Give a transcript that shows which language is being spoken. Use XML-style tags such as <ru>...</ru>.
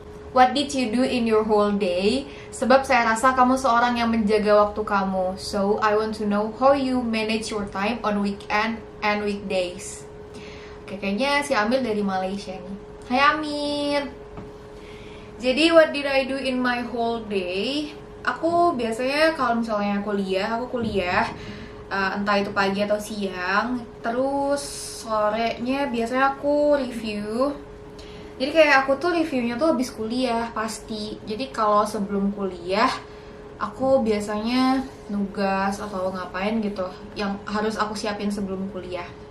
<en>What did you do in your whole day?</en> <ms>Sebab saya rasa kamu seorang yang menjaga waktu kamu.</ms> <en>So I want to know how you manage your time on weekend and weekdays.</en> <id>Oke, kayaknya si Amir dari Malaysia nih. Hai Amir. Jadi</id> <en>what did I do in my whole day?</en> <id>Aku biasanya kalau misalnya aku kuliah entah itu pagi atau siang. Terus sorenya biasanya aku review. Jadi kayak aku tuh reviewnya tuh habis kuliah pasti. Jadi kalau sebelum kuliah aku biasanya nugas atau ngapain gitu yang harus aku siapin sebelum kuliah.</id>